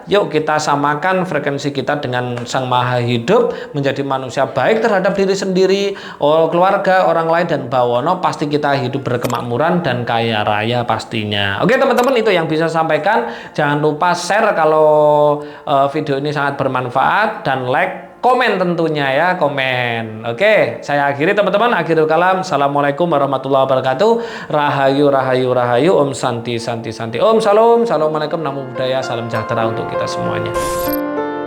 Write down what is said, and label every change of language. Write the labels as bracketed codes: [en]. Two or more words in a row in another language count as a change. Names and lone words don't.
[id] Yuk kita samakan frekuensi kita dengan Sang Maha Hidup, menjadi manusia baik terhadap diri sendiri, keluarga, orang lain, dan bawono pasti kita hidup berkemakmuran dan kaya raya pastinya. Oke teman-teman, itu yang bisa sampaikan. Jangan lupa share kalau video ini sangat bermanfaat, dan like, komen tentunya ya, komen. Oke, saya akhiri teman-teman, [ar] آخر الكلام. السلام عليكم ورحمة الله وبركاته. [jv] Rahayu, rahayu, rahayu. [sa] ॐ शान्तिः शान्तिः शान्तिः. Om salam. [id] Assalamualaikum, [pi] namo buddhaya. [id] Salam sejahtera untuk kita semuanya.